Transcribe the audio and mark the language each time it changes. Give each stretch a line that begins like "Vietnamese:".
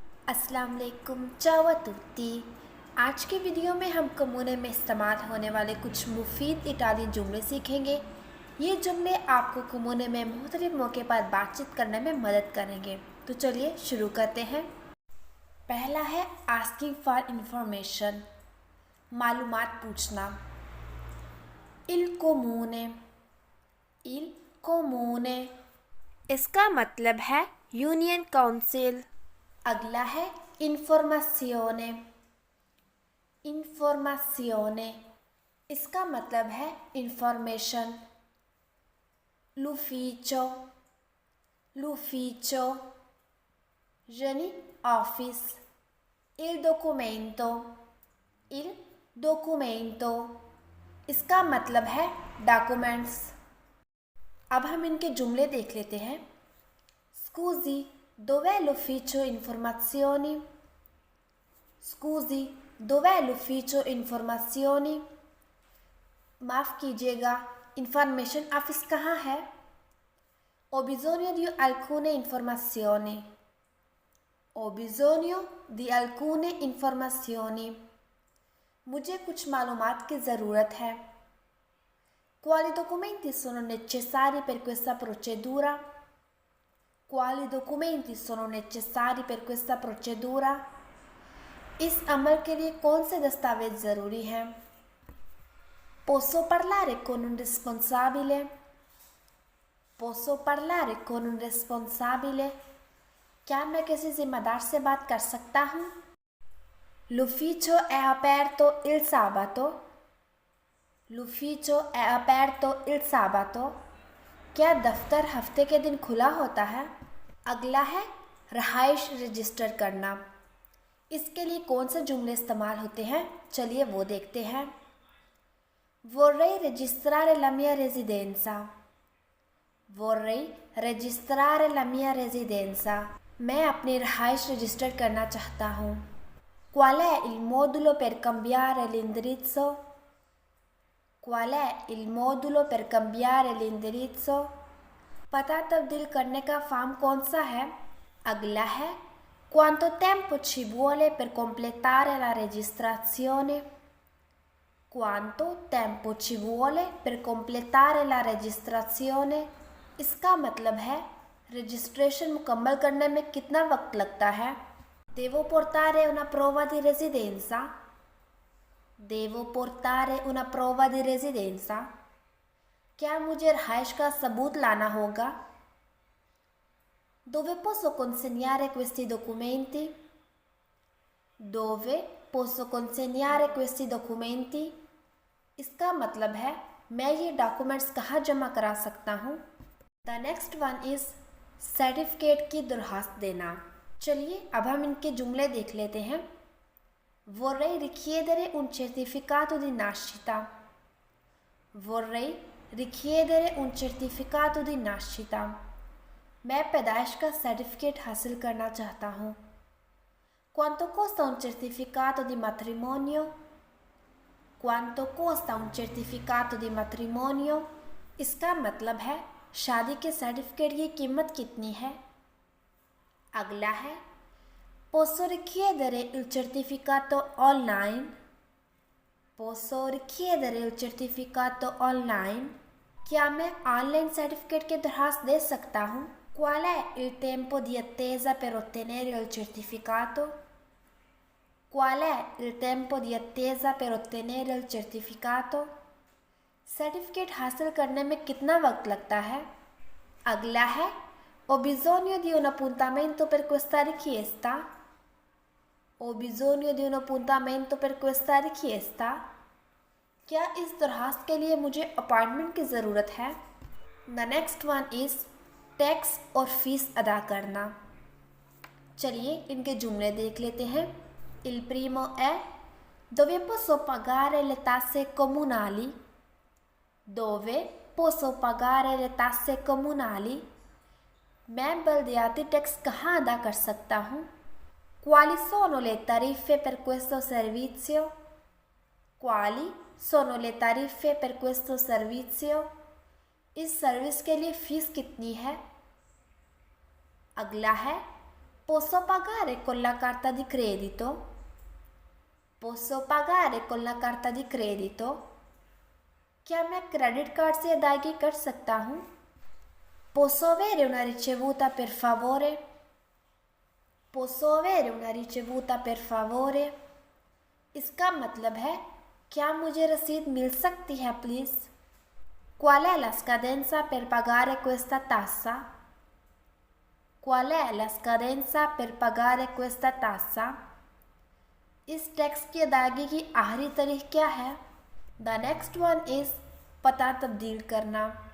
Hindi: अस्सलाम वालेकुम,
Italian: ciao a tutti।
Hindi: आज के वीडियो में हम कमूने में इस्तेमाल होने वाले कुछ मुफीद इटालियन जुमले सीखेंगे। ये जुमले आपको कमूने में मुख्तलिफ मौके पर बातचीत करने में मदद करेंगे। तो चलिए शुरू करते हैं। पहला है
English: asking for information,
Hindi: मालूमात पूछना। il comune, il comune, इसका मतलब है यूनियन काउंसिल। अगला है इंफॉर्मेशियोने, इंफॉर्मेशियोने, इसका मतलब है इंफॉर्मेशन। l'ufficio, l'ufficio, यानी office. il documento, il documento, इसका मतलब है डॉक्यूमेंट्स। अब हम इनके जुमले देख लेते हैं।
Italian: Scusi, dov'è l'ufficio informazioni? Scusi, dov'è l'ufficio informazioni?
Hindi: माफ़ कीजिएगा, इंफॉर्मेशन ऑफिस कहाँ है?
Italian: Ho bisogno di alcune informazioni. Ho bisogno di alcune informazioni.
Hindi: मुझे कुछ मालूमात की ज़रूरत है।
Italian: Quali documenti sono necessari per questa procedura? Quali documenti sono necessari per questa procedura?
Hindi: इस अमल के लिए कौन से दस्तावेज ज़रूरी हैं?
Italian: Posso parlare con un responsabile? Posso parlare con un responsabile?
Hindi: क्या मैं किसी जिम्मेदार से बात कर सकता हूँ?
Italian: L'ufficio è aperto il sabato? L'ufficio è aperto il sabato?
Hindi: क्या दफ्तर हफ्ते के दिन खुला होता है? अगला है रहाइश रजिस्टर करना। इसके लिए कौन से जुमले इस्तेमाल होते हैं, चलिए वो देखते हैं।
Italian: Vorrei registrare la mia residenza. Vorrei registrare la mia residenza.
Hindi: मैं अपनी रहाइश रजिस्टर करना चाहता हूँ।
Italian: Qual è il modulo per cambiare l'indirizzo? Qual è il modulo per cambiare l'indirizzo?
Hindi: पता तब्दील करने का फॉर्म कौन सा है? अगला है
Italian: Quanto tempo ci vuole per completare la registrazione? Quanto tempo ci vuole per completare la registrazione?
Hindi: इसका मतलब है रजिस्ट्रेशन मुकम्मल करने में कितना वक्त लगता है?
Italian: Devo portare una prova di residenza? Devo portare una prova di residenza?
Hindi: क्या मुझे रहाइश का सबूत लाना होगा?
Italian: Dove posso consegnare questi documenti? Dove posso consegnare questi documenti?
Hindi: इसका मतलब है मैं ये डॉक्यूमेंट्स कहाँ जमा करा सकता हूँ?
English: the next one is
Hindi: certificate की दरख्वास्त देना। चलिए अब हम इनके जुमले देख लेते हैं।
Italian: Vorrei richiedere un certificato di nascita. Vorrei richiedere un certificato di nascita.
Hindi: मैं पैदाइश का सर्टिफिकेट हासिल करना चाहता हूँ।
Italian: Quanto costa un certificato di matrimonio? Quanto costa un certificato di matrimonio?
Hindi: इसका मतलब है शादी के सर्टिफिकेट की कीमत कितनी है? अगला है
Italian: Posso richiedere il certificato online? Posso richiedere il certificato online?
Hindi: क्या मैं ऑनलाइन सर्टिफिकेट की दरख्वास्त दे सकता हूँ?
Italian: Qual è il tempo di attesa per ottenere il certificato? Qual è il tempo di attesa per ottenere il certificato?
Hindi: Certificate हासिल करने में कितना वक्त लगता है? अगला है
Italian: Ho bisogno di un appuntamento per questa richiesta. Ho bisogno di un appuntamento per questa richiesta.
Hindi: क्या इस दरख्वास्त के लिए मुझे अपॉइंटमेंट की ज़रूरत है?
English: the next one is
Hindi: tax और फीस अदा करना। चलिए इनके जुमले देख लेते हैं।
Italian: Il primo è Dove posso pagare le tasse comunali? Dove posso pagare le tasse comunali?
Hindi: मैं बलदियाती टैक्स कहाँ अदा कर सकता हूँ?
Italian: Quali sono le tariffe per questo servizio? Quali sono le tariffe per questo servizio?
Hindi: इस सर्विस के लिए फ़ीस कितनी है? अगला है
Italian: Posso pagare con la carta di credito? Posso pagare con la carta di credito?
Hindi: क्या मैं क्रेडिट कार्ड से अदायगी कर सकता हूँ?
Italian: Posso avere una ricevuta per favore? Posso avere una ricevuta per favore?
Hindi: इसका मतलब है क्या मुझे रसीद मिल सकती है please?
Italian: Qual è la scadenza per pagare questa tassa? Qual è la scadenza per pagare questa tassa?
Hindi: इस टैक्स की अदायगी की आखिरी तारीख क्या है?
English: the next one is
Hindi: पता तब्दील करना।